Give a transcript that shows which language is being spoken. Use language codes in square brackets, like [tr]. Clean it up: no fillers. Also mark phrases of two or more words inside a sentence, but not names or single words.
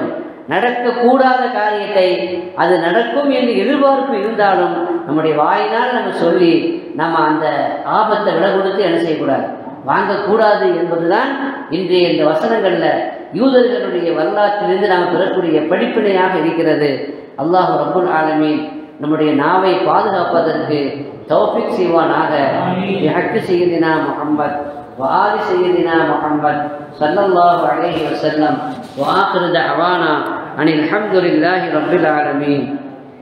[ta] நடக்கக்கூடாத காரியத்தை அது நடக்கும் என்று எதிர்பார்ப்பு இருந்தாலும் நம்முடைய வாயினால் நம்ம சொல்லி நம்ம அந்த ஆபத்தை விட கொடுத்து என்ன செய்யக்கூடாது, வாங்கக்கூடாது என்பதுதான் இன்றைய இந்த வசனங்களில் யூதர்களுடைய வரலாற்றிலிருந்து நாம் பெறக்கூடிய படிப்பினையாக இருக்கிறது. [ar] الله رب العالمين [ta] நம்முடைய நாவை பாதுகாப்பதற்கு தௌஃபீக் செய்வானாக. [ar] بحق سيدنا محمد وآل سيدنا محمد صلى الله عليه وسلم وآخر دعوانا أن الحمد لله رب العالمين.